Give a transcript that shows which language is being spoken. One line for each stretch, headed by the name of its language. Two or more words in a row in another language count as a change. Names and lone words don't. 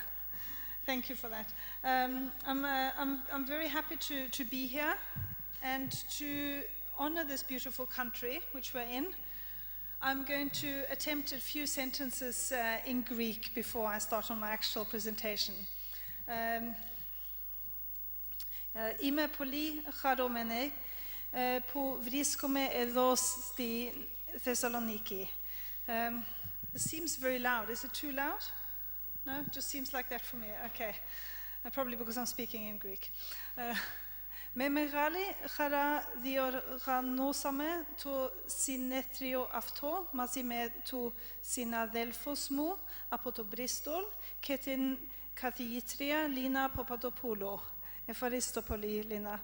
English: Thank you for that. I'm very happy to be here and to honor this beautiful country which we're in. I'm going to attempt a few sentences in Greek before I start on my actual presentation.
Greek: Είμαι πολύ χαρούμενη που βρίσκομαι εδώ στη Θεσσαλονίκη.
English: It seems very loud. Is it too loud? No? It just seems like that for me. Okay. Probably because I'm speaking in Greek.
Greek: Με μεγάλη χαρά διοργανώσαμε το συνέδριο αυτό μαζί με τους συναδέλφους μου από το Μπρίστολ και την καθηγήτρια Λίνα Παπαδοπούλου. Ευχαριστώ πολύ, Λίνα.